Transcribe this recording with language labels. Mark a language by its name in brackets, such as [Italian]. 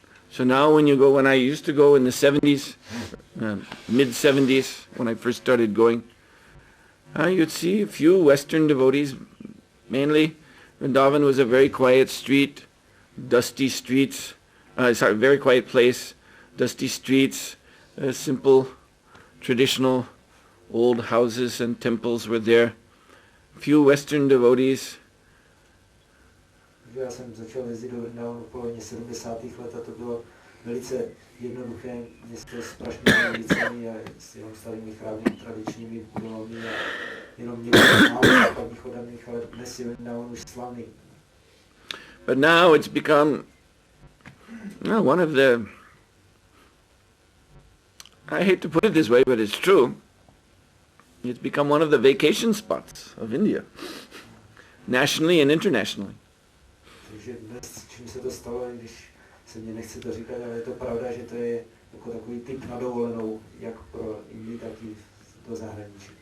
[English] So now when I used to go in the 70s, mid 70s, when I first started going, you'd see a few Western devotees, mainly. Vrindavan was a very quiet street, dusty streets, very quiet place, dusty streets, simple, traditional old houses and temples were there. Few Western devotees. [Czech] Já jsem začal jezdit do Vrindavanu v polovině 70. let a to bylo velice jednoduché město s prašnými ulicemi a s jenom starými chrámy, tradičními budovami a jenom několik málo západních chodaných, ale dnes je Vrindavan už slavný. [English] But now it's become one of the, I hate to put it this way, but it's true, it's become one of the vacation spots of India, nationally and internationally. [Czech] Takže dnes, čím se to stalo, když se mě nechce to říkat, ale je to pravda, že to je jako takový typ na dovolenou, jak pro Indii, tak i do zahraničí.